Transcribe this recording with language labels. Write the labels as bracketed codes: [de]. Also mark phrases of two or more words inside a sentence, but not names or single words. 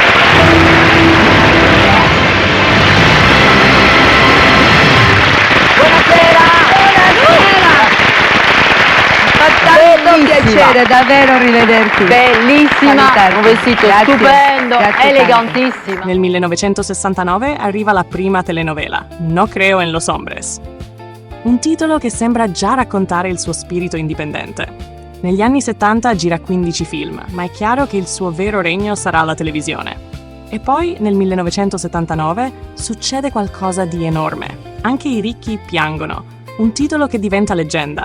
[it] Un piacere davvero rivederti. Bellissima, un vestito stupendo, elegantissimo. Nel 1969 arriva la prima telenovela, No creo en los hombres. Un titolo che sembra già raccontare il suo spirito indipendente. Negli anni 70 gira 15 film, ma è chiaro che il suo vero regno sarà la televisione. E poi, nel 1979, succede qualcosa di enorme. Anche i ricchi piangono. Un titolo che diventa leggenda.